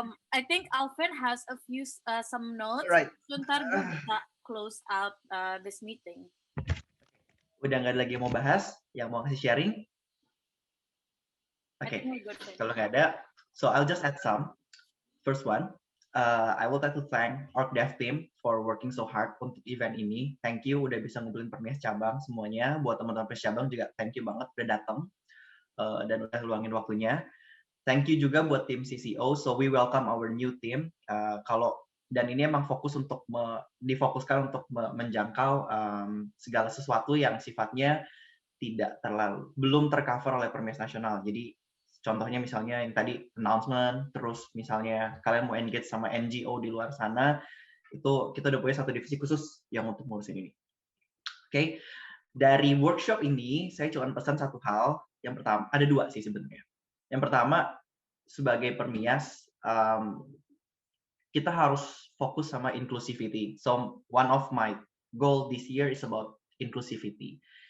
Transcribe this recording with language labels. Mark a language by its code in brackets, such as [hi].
[en] I think Alvin has a few some notes. Right. [id] Ntar gue bisa [en] close out this meeting. [id] Udah nggak ada lagi yang mau bahas, yang mau kasih sharing? [en] Okay, [id] kalau nggak ada, [en] so I'll just add some. First one, I would like to thank our dev team for working so hard [id] untuk event ini. [en] Thank you [id] udah bisa ngumpulin Permias cabang semuanya. Buat teman-teman Permias cabang juga [en] thank you [id] banget udah datang dan udah luangin waktunya. [en] Thank you [id] juga buat tim CCO. [en] So we welcome our new team. [id] Dan ini emang fokus untuk difokuskan untuk menjangkau segala sesuatu yang sifatnya belum tercover oleh Permias Nasional. Jadi contohnya misalnya yang tadi announcement, terus misalnya kalian mau engage sama NGO di luar sana, itu kita udah punya satu divisi khusus yang untuk ngurusin ini. Oke, dari workshop ini saya cuma pesan satu hal. Yang pertama, ada dua sih sebenarnya. Yang pertama, sebagai Permias, kita harus fokus sama inclusivity. [en] So one of my goal this year is about inclusivity.